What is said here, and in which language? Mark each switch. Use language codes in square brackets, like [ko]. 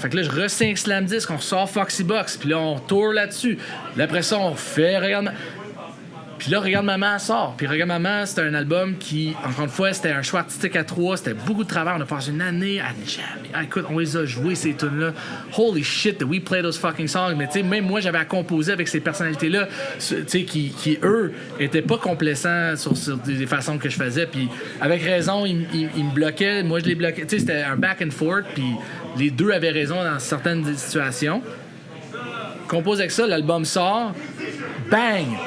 [fr] Fait que là, je re-signe Slam 10, on ressort Foxy Box. Puis là, on tourne là-dessus. Là, après ça, on fait Regarde. Puis là, Regarde Maman sort. Puis Regarde Maman, c'était un album qui, encore une fois, c'était un choix artistique à 3. C'était beaucoup de travail. On a passé une année à jammer. Ah, écoute, on les a joués, ces tunes-là. [en] Holy shit, we play those fucking songs. [fr] Mais tu sais, même moi, j'avais à composer avec ces personnalités-là, tu sais, qui eux, étaient pas complaisants sur des façons que je faisais. Puis avec raison, ils me bloquaient. Moi, je les bloquais. Tu sais, c'était un back and forth. Puis les deux avaient raison dans certaines situations. Compose avec ça, l'album sort. Bang!